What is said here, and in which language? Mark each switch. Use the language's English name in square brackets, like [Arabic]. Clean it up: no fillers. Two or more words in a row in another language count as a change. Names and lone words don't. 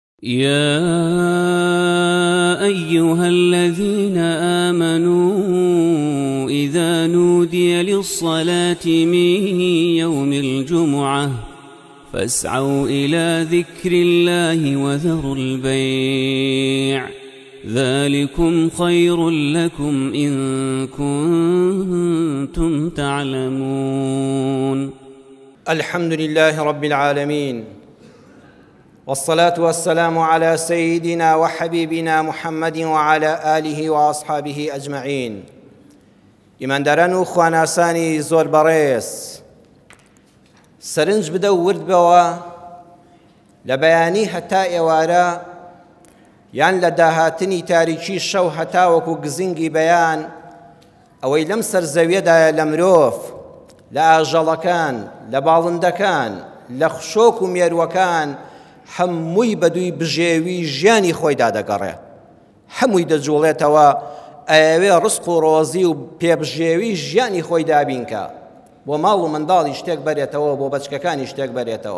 [Arabic] يا أيها الذين آمنوا إذا نودي للصلاة من يوم الجمعة فاسعوا إلى ذكر الله وذروا البيع ذلكم خير لكم إن كنتم تعلمون. الحمد لله رب العالمين، والصلاة والسلام على سيدنا وحبيبنا محمد وعلى آله وأصحابه أجمعين. [Central Kurdish] ئیمانداران و خواناسانی زۆر بەڕێز، سەرنج بدە و ورد بەوە لە بەیانی هەتا ئێوارە یان لە داهاتنی تاریکی شەو هەتا وەکو گزنگی بەیان ئەوەی لەم سەرزەویەدایە لە مرۆڤ، لە ئاژەڵەکان، لە باڵندەکان، لە خشۆک و مێرووەکان هەمووی بەدووی بژێوی ژیانی خۆیدا دەگەڕێ، هەمووی دەجوڵێتەوە ئەوێ ڕزق و ڕۆزی و پێبژێوی ژیانی خۆی دابینکە، بۆ ماڵ و منداڵی شتێک بەرێتەوە، بۆ بەچکەکانی شتێک بەرێتەوە.